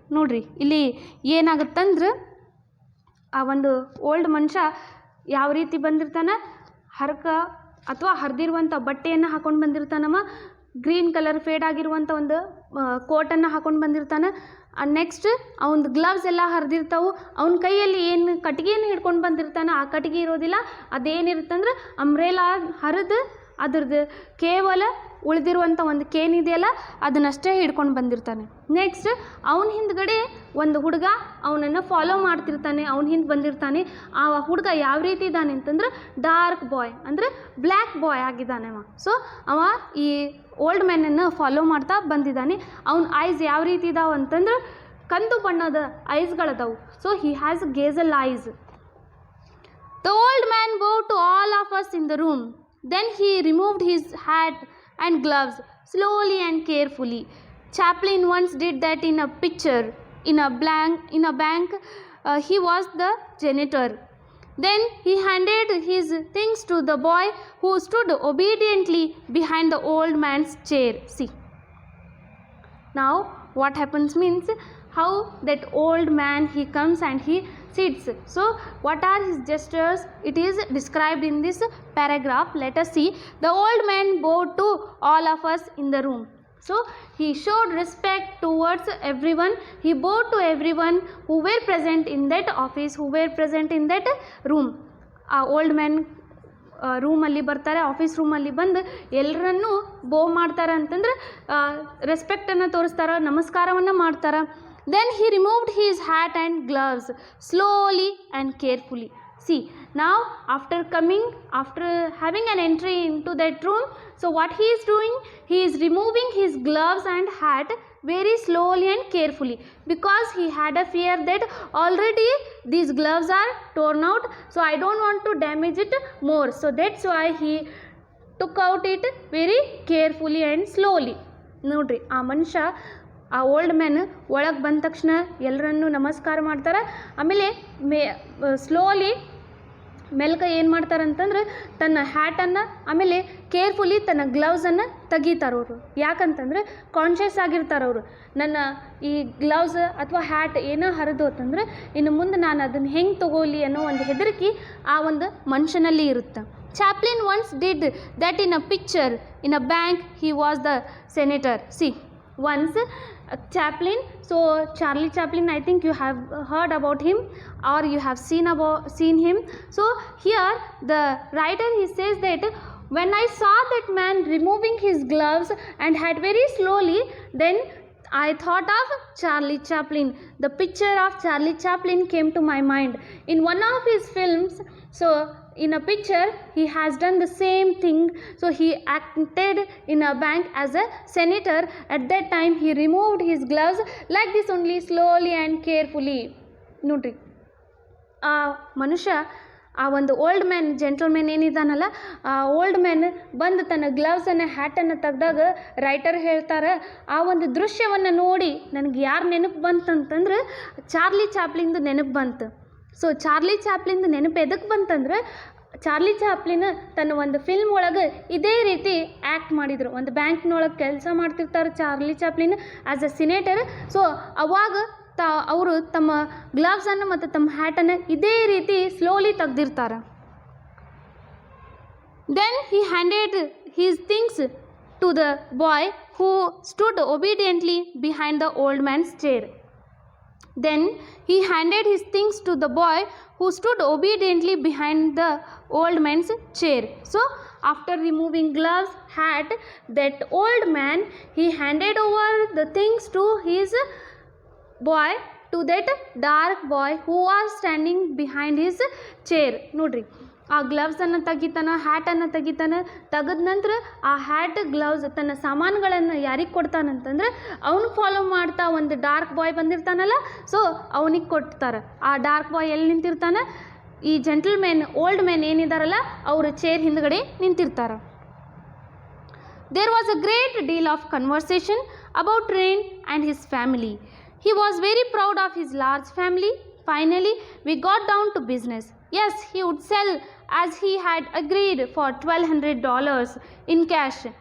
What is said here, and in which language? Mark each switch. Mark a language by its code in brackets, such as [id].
[kn] ನೋಡ್ರಿ, ಇಲ್ಲಿ ಏನಾಗುತ್ತಂದ್ರೆ ಆ ಒಂದು ಓಲ್ಡ್ ಮನುಷ್ಯ ಯಾವ ರೀತಿ ಬಂದಿರ್ತಾನೆ, ಹರಕ ಅಥವಾ ಹರಿದಿರುವಂಥ ಬಟ್ಟೆಯನ್ನು ಹಾಕೊಂಡು ಬಂದಿರ್ತಾನವ. ಗ್ರೀನ್ ಕಲರ್ ಫೇಡ್ ಆಗಿರುವಂಥ ಒಂದು ಕೋಟನ್ನು ಹಾಕೊಂಡು ಬಂದಿರ್ತಾನೆ. ನೆಕ್ಸ್ಟ್ ಅವನ ಗ್ಲವ್ಸ್ ಎಲ್ಲ ಹರಿದಿರ್ತಾವೆ. ಅವನ ಕೈಯಲ್ಲಿ ಏನು ಕಟ್ಟಿಗೆಯನ್ನು ಹಿಡ್ಕೊಂಡು ಬಂದಿರ್ತಾನೆ, ಆ ಕಟ್ಟಿಗೆ ಇರೋದಿಲ್ಲ, ಅದೇನಿರುತ್ತಂದ್ರೆ ಅಂಬ್ರೇಲಾ ಹರಿದು ಅದ್ರದ್ದು ಕೇವಲ ಉಳಿದಿರುವಂಥ ಒಂದು ಕೇನ್ ಇದೆಯಲ್ಲ ಅದನ್ನಷ್ಟೇ ಹಿಡ್ಕೊಂಡು ಬಂದಿರ್ತಾನೆ. ನೆಕ್ಸ್ಟ್ ಅವನ ಹಿಂದ್ಗಡೆ ಒಂದು ಹುಡುಗ ಅವನನ್ನು ಫಾಲೋ ಮಾಡ್ತಿರ್ತಾನೆ, ಅವನ ಹಿಂದೆ ಬಂದಿರ್ತಾನೆ. ಆ ಹುಡುಗ ಯಾವ ರೀತಿ ಇದ್ದಾನೆ ಅಂತಂದ್ರೆ ಡಾರ್ಕ್ ಬಾಯ್ ಅಂದರೆ ಬ್ಲ್ಯಾಕ್ ಬಾಯ್ ಆಗಿದ್ದಾನೆ ಅವ. ಸೊ ಅವ ಈ ಓಲ್ಡ್ ಮ್ಯಾನನ್ನು ಫಾಲೋ ಮಾಡ್ತಾ ಬಂದಿದ್ದಾನೆ. ಅವನ ಐಸ್ ಯಾವ ರೀತಿ ಇದಾವೆ ಅಂತಂದ್ರೆ ಕಂದು ಬಣ್ಣದ ಐಸ್ಗಳದಾವು. [en] So he has gazelle eyes. The old man bowed to all of us in the room. Then he removed his hat and gloves slowly and carefully. Chaplin once did that in a picture in a bank. He was the janitor. Then he handed his things to the boy who stood obediently behind the old man's chair. See, now what happens means how that old man he comes and he sits. So what are his gestures? It is described in this paragraph. Let us see. The old man bowed to all of us in the room. So he showed respect towards everyone. He bowed to everyone who were present in that office, who were present in that room. [kn] Old man ರೂಮಲ್ಲಿ ಬರ್ತಾರೆ, office ರೂಮಲ್ಲಿ ಬಂದು ಎಲ್ಲರನ್ನೂ ಬೋ ಮಾಡ್ತಾರೆ ಅಂತಂದ್ರೆ ರೆಸ್ಪೆಕ್ಟನ್ನು ತೋರಿಸ್ತಾರೆ, ನಮಸ್ಕಾರವನ್ನು ಮಾಡ್ತಾರೆ. [en] Then he removed his hat and gloves slowly and carefully. See, now after having an entry into that room, so what he is doing, he is removing his gloves and hat very slowly and carefully, because he had a fear that already these gloves are torn out, so I don't want to damage it more. So that's why he took out it very carefully and slowly. [kn] ನೋಡ್ರಿ, ಆ ಮನುಷ್ಯ, ಆ old man ಒಳಗೆ ಬಂದ ತಕ್ಷಣ ಎಲ್ಲರನ್ನೂ ನಮಸ್ಕಾರ ಮಾಡ್ತಾರೆ. ಆಮೇಲೆ ಸ್ಲೋಲಿ ಮೆಲ್ಕ ಏನು ಮಾಡ್ತಾರಂತಂದ್ರೆ ತನ್ನ ಹ್ಯಾಟನ್ನು ಆಮೇಲೆ ಕೇರ್ಫುಲಿ ತನ್ನ ಗ್ಲೌಸನ್ನು ತೆಗಿತಾರೆ ಅವರು. ಯಾಕಂತಂದರೆ ಕಾನ್ಷಿಯಸ್ ಆಗಿರ್ತಾರೆ ಅವರು, ನನ್ನ ಈ ಗ್ಲೌಸ್ ಅಥವಾ ಹ್ಯಾಟ್ ಏನೋ ಹರಿದೋತಂದ್ರೆ ಇನ್ನು ಮುಂದೆ ನಾನು ಅದನ್ನು ಹೆಂಗೆ ತಗೋಲಿ ಅನ್ನೋ ಒಂದು ಹೆದರಿಕೆ ಆ ಒಂದು ಮನುಷ್ಯನಲ್ಲಿ ಇರುತ್ತೆ. [en] Chaplin once did that in a picture in a bank. He was the senator. See, once Chaplin, so Charlie Chaplin, I think you have heard about him or you have seen him. So here the writer, he says that when I saw that man removing his gloves and had very slowly, then I thought of Charlie Chaplin. The picture of Charlie Chaplin came to my mind. In one of his films, so in a picture he has done the same thing. So he acted in a bank as a senator. At that time he removed his gloves like this only, slowly and carefully. [kn] ನೋಡ್ರಿ, ಆ ಮನುಷ್ಯ, ಆ ಒಂದು old man, gentleman ಏನಿದ್ದಾನಲ್ಲ, ಆ old man ಬಂದು ತನ್ನ ಗ್ಲವ್ಸನ್ನು ಹ್ಯಾಟನ್ನು ತೆಗ್ದಾಗ writer ಹೇಳ್ತಾರೆ, ಆ ಒಂದು ದೃಶ್ಯವನ್ನು ನೋಡಿ ನನಗೆ ಯಾರು ನೆನಪು ಬಂತಂತಂದ್ರೆ ಚಾರ್ಲಿ ಚಾಪ್ಲಿನ್ದು ನೆನಪು ಬಂತು. ಸೊ ಚಾರ್ಲಿ ಚಾಪ್ಲಿನ್ದು ನೆನಪು ಎದಕ್ಕೆ ಬಂತಂದ್ರೆ ಚಾರ್ಲಿ ಚಾಪ್ಲಿನ್ ತನ್ನ ಒಂದು ಫಿಲ್ಮ್ ಒಳಗೆ ಇದೇ ರೀತಿ ಆ್ಯಕ್ಟ್ ಮಾಡಿದರು. ಒಂದು ಬ್ಯಾಂಕ್ನೊಳಗೆ ಕೆಲಸ ಮಾಡ್ತಿರ್ತಾರೆ Charlie Chaplin [en] As a senator. [kn] So ಅವಾಗ ಅವರು ತಮ್ಮ ಗ್ಲವ್ಸನ್ನು ಮತ್ತು ತಮ್ಮ ಹ್ಯಾಟನ್ನು ಇದೇ ರೀತಿ slowly ತೆಗ್ದಿರ್ತಾರೆ. [en] Then he handed his things to the boy who stood obediently behind the old man's chair. Then he handed his things to the boy who stood obediently behind the old man's chair. So after removing gloves, hat, that old man, he handed over the things to his boy, to that dark boy who was standing behind his chair. ನೋಡ್ರಿ, ಆ ಗ್ಲವ್ಸನ್ನು ತೆಗಿತಾನೆ, ಹ್ಯಾಟನ್ನು ತೆಗಿತಾನೆ. ತೆಗೆದ ನಂತರ ಆ hat, gloves, ತನ್ನ ಸಾಮಾನುಗಳನ್ನು ಯಾರಿಗೆ ಕೊಡ್ತಾನಂತಂದ್ರೆ ಅವನು ಫಾಲೋ ಮಾಡ್ತಾ ಒಂದು ಡಾರ್ಕ್ ಬಾಯ್ ಬಂದಿರ್ತಾನಲ್ಲ, ಸೊ ಅವನಿಗೆ ಕೊಡ್ತಾರೆ. ಆ ಡಾರ್ಕ್ ಬಾಯ್ ಎಲ್ಲಿ ನಿಂತಿರ್ತಾನೆ, ಈ ಜೆಂಟಲ್ಮ್ಯಾನ್, ಓಲ್ಡ್ ಮ್ಯಾನ್ ಏನಿದಾರಲ್ಲ ಅವ್ರ ಚೇರ್ ಹಿಂದ್ಗಡೆ ನಿಂತಿರ್ತಾರೆ. There was a great deal of conversation about Rain and his family. He was very proud of his large family. Finally, we got down to business. Yes, he would sell as he had agreed for $1,200 in cash.